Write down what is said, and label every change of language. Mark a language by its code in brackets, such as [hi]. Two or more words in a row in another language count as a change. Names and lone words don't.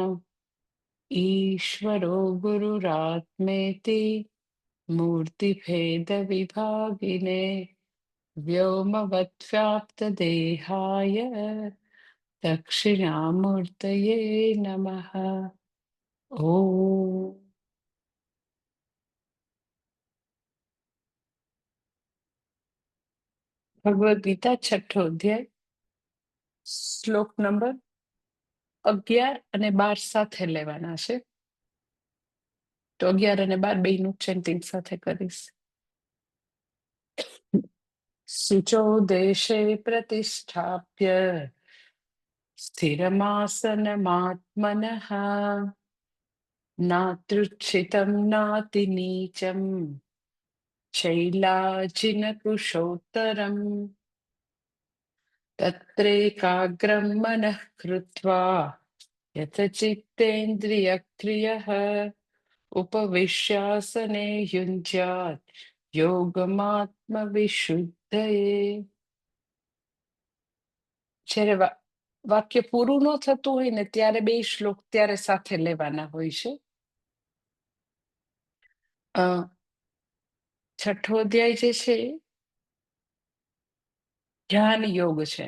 [sa] ईश्वरो गुरुरात्मेति मूर्तिभेदविभागिने व्योमवद्व्याप्तदेहाय दक्षिणामूर्तये नमः। [gu] ॐ ભગવદ્ ગીતા છઠ્ઠો અધ્યાય શ્લોક નંબર 11 અને 12 સાથે લેવાના છે. તો 11 અને 12 બેયનું ચેન્ટિંગ સાથે કરીશ. [sa] શુચો દેશે પ્રતિષ્ઠાપ્ય સ્થિરમાસનમાત્મનઃ નાત્રુચ્છિતં નાતિનીચં શૈલાજિનકુશોત્તરम् તત્રેકાગ્રં મનઃ કૃત્વા यतचित्तेन्द्रियक्रियः उपविश्यासने युञ्ज्यात् યોગમાત્મવિશુદ્ધયે. [gu] જ્યારે વાક્ય પૂરું ન થતું હોય ને ત્યારે બે શ્લોક ત્યારે સાથે લેવાના હોય છે. છઠ્ઠો અધ્યાય જે છે ધ્યાન યોગ છે.